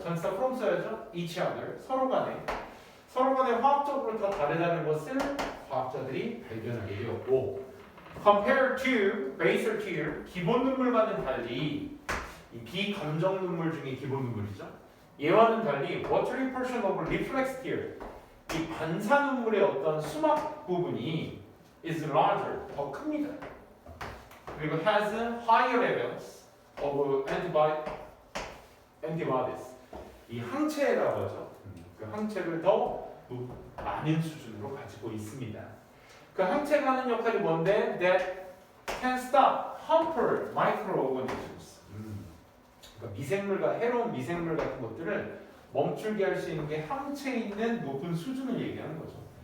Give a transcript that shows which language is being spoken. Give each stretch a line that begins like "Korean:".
Korean: 전치사 from 써야죠.
English: each other,
Korean: 서로 간에 화학적으로 다 다르다는 것을 과학자들이 발견하게 되었고,
English: compared to basal tear,
Korean: 기본 눈물과는 달리 이 비감정 눈물 중에 기본 눈물이죠. 얘와는 달리
English: watery portion of reflex tear,
Korean: 이 반사 눈물의 어떤 수막 부분이
English: is larger,
Korean: 더 큽니다. 그리고
English: has higher levels of antibodies,
Korean: 이 항체라고 하죠. 그 항체를 더 많은 수준으로 가지고 있습니다. 그 항체가 하는 역할이 뭔데?
English: That can stop harmful microorganisms.
Korean: 그러니까 미생물과 해로운 미생물 같은 것들을 멈추게 할 수 있는 게 항체에 있는 높은 수준을 얘기하는 거죠.